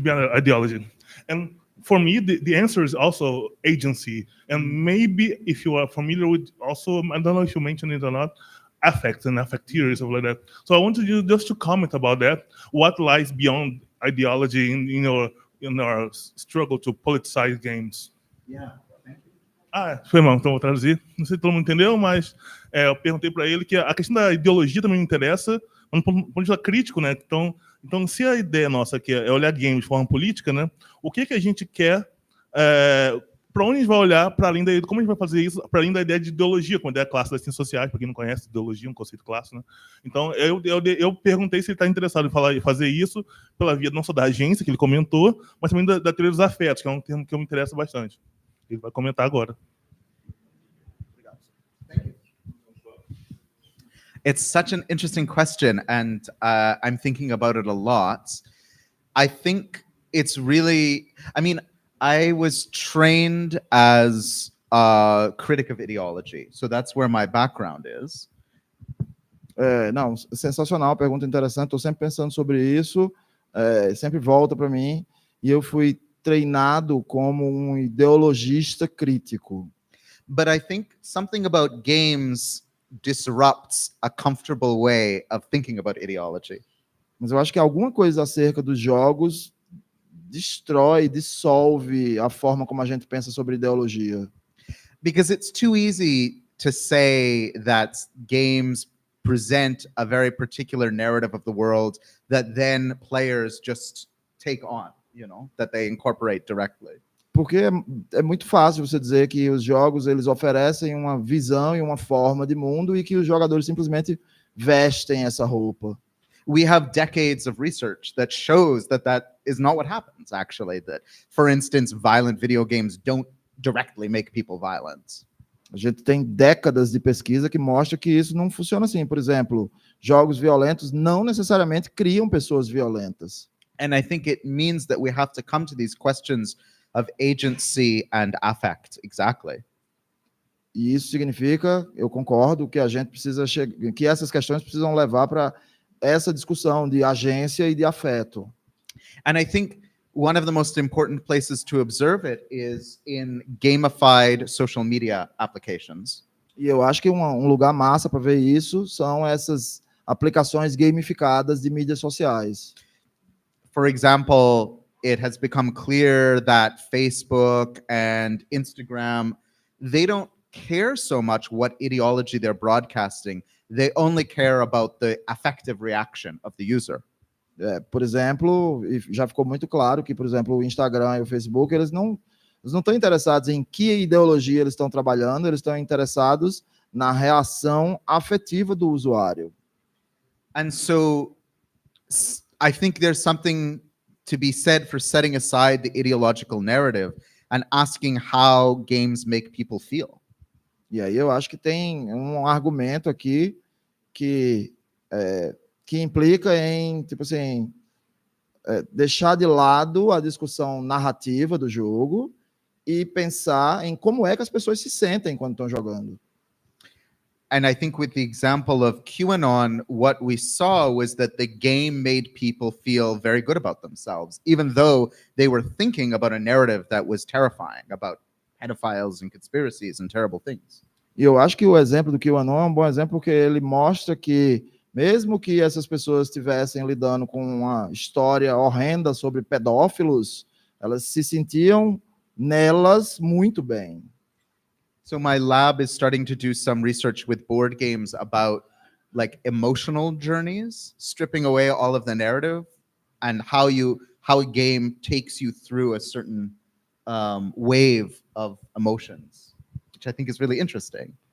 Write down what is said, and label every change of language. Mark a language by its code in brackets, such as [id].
[en] Beyond ideology, and for me, the answer is also agency. And maybe if you are familiar with also, I don't know if you mentioned it or not, affect and affecteers, stuff like that. So I wanted you just to comment about that. What lies beyond ideology in our struggle to politicize games? Yeah, thank you. [pt] Foi mal, então vou traduzir. Não sei se todo mundo entendeu, mas eu perguntei para ele que a questão da ideologia também me interessa, mas do ponto de vista crítico, né? Então, se a ideia nossa aqui é olhar games de forma política, né? O que a gente quer, para onde a gente vai olhar, para além da, como a gente vai fazer isso, para além da ideia de ideologia, como a ideia clássica das ciências sociais, para quem não conhece, ideologia é um conceito clássico, né? Então, eu perguntei se ele está interessado em fazer isso pela via não só da agência, que ele comentou, mas também da teoria dos afetos, que é um termo que eu me interessa bastante. Ele vai comentar agora. [en] It's such an interesting question, and I'm thinking about it a lot. I think it's really, I was trained as a critic of ideology, so that's where my background is. [pt] Não, sensacional, pergunta interessante, estou sempre pensando sobre isso, sempre volta para mim, e eu fui treinado como um ideologista crítico. [en] But I think something about games disrupts a comfortable way of thinking about ideology. [pt] Mas eu acho que alguma coisa acerca dos jogos dissolve a forma como a gente pensa sobre ideologia. [en] Because it's too easy to say that games present a very particular narrative of the world that then players just take on, that they incorporate directly. [pt] Porque é muito fácil você dizer que os jogos eles oferecem uma visão e uma forma de mundo e que os jogadores simplesmente vestem essa roupa. [en] We have decades of research that shows that is not what happens, actually. That, for instance, violent video games don't directly make people violent. [pt] A gente tem décadas de pesquisa que mostra que isso não funciona assim. Por exemplo, jogos violentos não necessariamente criam pessoas violentas. [en] And I think it means that we have to come to these questions of agency and affect, exactly. [pt] E isso significa, eu concordo, que a gente precisa que essas questões precisam levar para essa discussão de agência e de afeto. [en] And I think one of the most important places to observe it is in gamified social media applications. [pt] E eu acho que um lugar massa para ver isso são essas aplicações gamificadas de mídias sociais. [en] For example, it has become clear that Facebook and Instagram, they don't care so much what ideology they're broadcasting. They only care about the affective reaction of the user. [pt] Por exemplo, já ficou muito claro que, por exemplo, o Instagram e o Facebook, eles não estão interessados em que ideologia eles estão trabalhando, eles estão interessados na reação afetiva do usuário. [en] And so I think there's something to be said for setting aside the ideological narrative and asking how games make people feel. [pt] E aí eu acho que tem um argumento aqui que implica em, tipo assim, deixar de lado a discussão narrativa do jogo e pensar em como é que as pessoas se sentem quando estão jogando. [en] And I think with the example of QAnon, what we saw was that the game made people feel very good about themselves, even though they were thinking about a narrative that was terrifying, about pedophiles and conspiracies and terrible things. [pt] E eu acho que o exemplo do QAnon é um bom exemplo porque ele mostra que, mesmo que essas pessoas estivessem lidando com uma história horrenda sobre pedófilos, elas se sentiam nelas muito bem. [en] So my lab is starting to do some research with board games about like emotional journeys, stripping away all of the narrative and how a game takes you through a certain wave of emotions, which I think is really interesting.